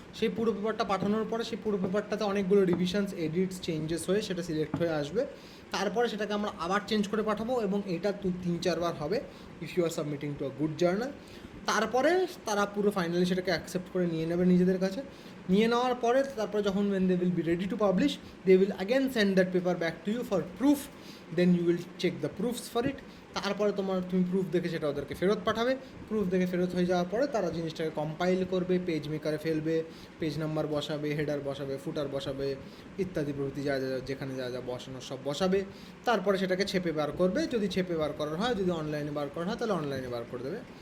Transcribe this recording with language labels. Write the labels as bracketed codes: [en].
[bn] সেই পুরো পেপারটা পাঠানোর পরে সেই পুরো পেপারটাতে অনেকগুলো রিভিশনস, এডিটস, চেঞ্জেস হয়ে সেটা সিলেক্ট হয়ে আসবে। তারপরে সেটাকে আমরা আবার চেঞ্জ করে পাঠাবো এবং এটা 3-4 বার হবে [en] If you are submitting to a good journal. [bn] তারপরে তারা পুরো ফাইনালি সেটাকে অ্যাকসেপ্ট করে নিয়ে নেবে নিজেদের কাছে। নিয়ে নেওয়ার পরে তারপরে যখন [en] when they will be ready to publish, they will again send that paper back to you for proof, then you will check the proofs for it। [bn] তারপরে তুমি প্রুফ দেখে সেটা ওদেরকে ফেরত পাঠাবে। প্রুফ দেখে ফেরত হয়ে যাওয়ার পরে তারা জিনিসটাকে কম্পাইল করবে, পেজ মেকারে ফেলবে, পেজ নাম্বার বসাবে, হেডার বসাবে, ফুটার বসাবে, ইত্যাদি প্রভৃতি যা যা যেখানে যা যা বসানোর সব বসাবে। তারপরে সেটাকে ছেপে বার করবে, যদি ছেপে বার করার হয়, যদি অনলাইনে বার করা হয় তাহলে অনলাইনে বার করে দেবে।